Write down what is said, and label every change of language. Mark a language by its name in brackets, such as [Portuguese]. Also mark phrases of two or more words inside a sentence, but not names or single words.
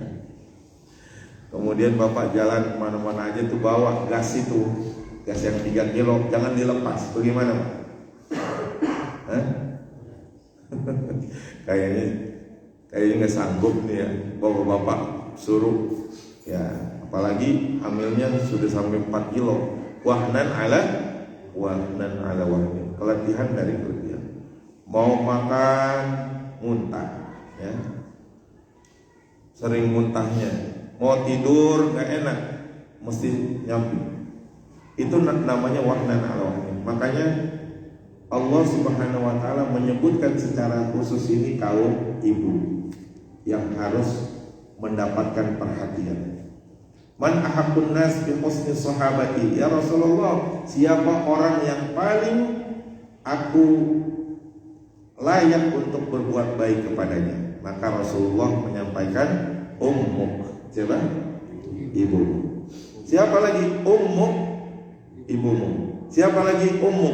[Indonesian] Kemudian bapak jalan kemana-mana aja tuh bawa gas itu, gas yang 3 kilo, jangan dilepas. Bagaimana Pak? Kayaknya nggak sanggup nih ya, bapak suruh ya, apalagi hamilnya sudah sampai 4 kilo. [Arabic] وهنا على وهن, [Indonesian] keletihan dari keletihan. Mau makan muntah, ya, sering muntahnya. Mau tidur nggak enak, mesti nyampi. Itu namanya [Arabic] وهنا على وهن. [Indonesian] Makanya Allah [Arabic] سبحانه وتعالى [Indonesian] menyebutkan secara khusus ini kaum ibu yang harus mendapatkan perhatian. [Arabic] من أحب الناس بحسن صحابتي يا رسول الله, [Indonesian] siapa orang yang paling aku layak untuk berbuat baik kepadanya? Maka Rasulullah menyampaikan ummuk. Siapa? Ibumu. Siapa lagi? Ummuk, ibumu. Siapa lagi? Ummuk.